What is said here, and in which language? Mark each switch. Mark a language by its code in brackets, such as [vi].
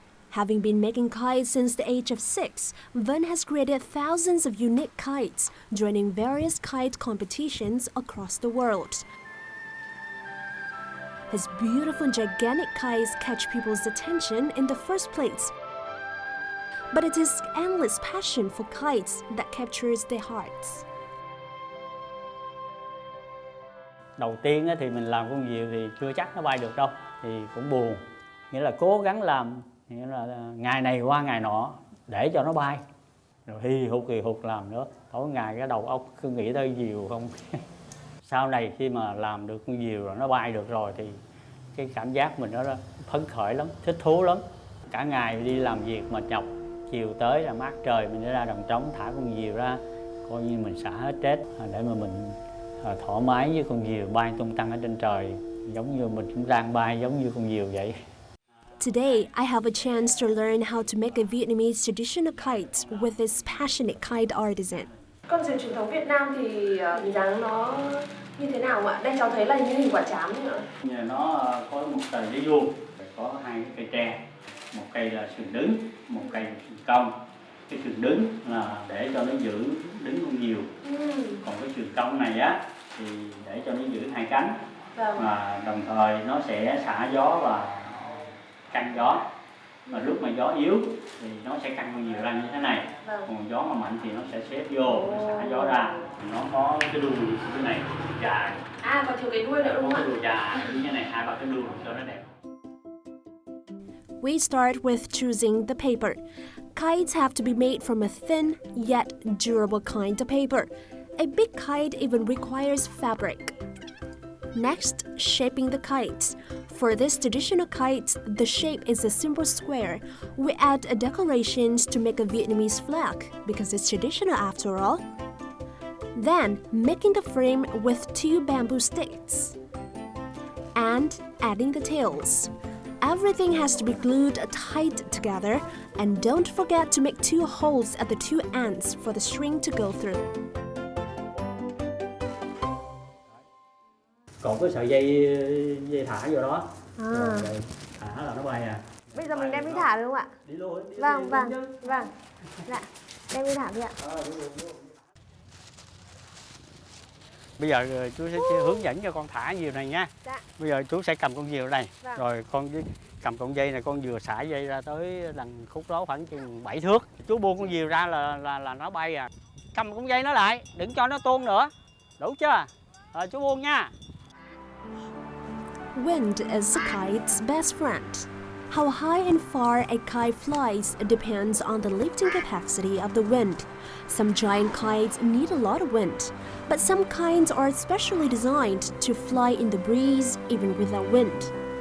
[en] Having been making kites since the age of 6, Vân has created thousands of unique kites, joining various kite competitions across the world. His beautiful gigantic kites catch people's attention in the first place. But it is endless passion for kites that captures their hearts. [vi] Đầu tiên thì mình làm con diều thì chưa chắc nó bay được đâu, thì cũng buồn. Nghĩa là cố gắng làm, nghĩa là ngày này qua ngày nọ để cho nó bay. Rồi kỳ hụt làm nữa. Tối ngày cái đầu óc cứ nghĩ tới diều không. Sau này khi mà làm được con diều rồi nó bay được rồi thì cái cảm giác mình nó phấn khởi lắm, thích thú lắm. Cả ngày đi làm việc mệt nhọc, chiều tới là mát trời mình ra đồng trống thả con diều ra, coi như mình xả hết stress để mà mình thoải mái với con diều bay tung tăng ở trên trời, giống như mình cũng đang bay giống như con diều vậy. [en] Today, I have a chance to learn how to make a Vietnamese traditional kite with this passionate kite artisan. [vi] Con diều truyền thống Việt Nam thì hình dáng nó như thế nào ạ? Đây cháu thấy là như hình quả trám nữa. Nó có một tờ giấy vuông, có hai cái cây tre. Một cây là sừng đứng, một cây là sừng cong. Cái sừng đứng là để cho nó giữ đứng con diều. Còn cái sừng cong này á thì để cho nó giữ hai cánh. Và đồng thời nó sẽ xả gió và căng gió. Mà lúc mà gió yếu thì nó sẽ căng con diều ra như thế này. Còn gió mà mạnh thì nó sẽ xếp vô, nó xả gió ra. Nó có cái đuôi như thế này dài. À, còn thiếu cái đuôi nữa đúng không ạ? Có cái đuôi dài như thế này, hai ba cái đuôi cho nó đẹp. [en] We start with choosing the paper. Kites have to be made from a thin yet durable kind of paper. A big kite even requires fabric. Next, shaping the kites. For this traditional kite, the shape is a simple square. We add decorations to make a Vietnamese flag because it's traditional after all. Then, making the frame with 2 bamboo sticks. And adding the tails. Everything has to be glued tight together, and don't forget to make 2 holes at the 2 ends for the string to go through. [vi] Còn cái sợi dây thả vô đó, rồi thả là nó bay à. Bây giờ mình đem đi thả được không ạ? Đi luôn. Vâng. Dạ, đem đi thả đi ạ. Bây giờ chú sẽ hướng dẫn cho con thả diều này nha. Dạ. Bây giờ chú sẽ cầm con diều này, Vâng. rồi cầm con dây này, con vừa xả dây ra tới đằng khúc đó khoảng chừng 7 thước. Chú buông con diều ra là nó bay à. Cầm con dây nó lại, đừng cho nó tuôn nữa. Đủ chưa? Rồi chú buông nha. [en] Wind is a kite's best friend. How high and far a kite flies depends on the lifting capacity of the wind. Some giant kites need a lot of wind, but some kinds are specially designed to fly in the breeze even without wind.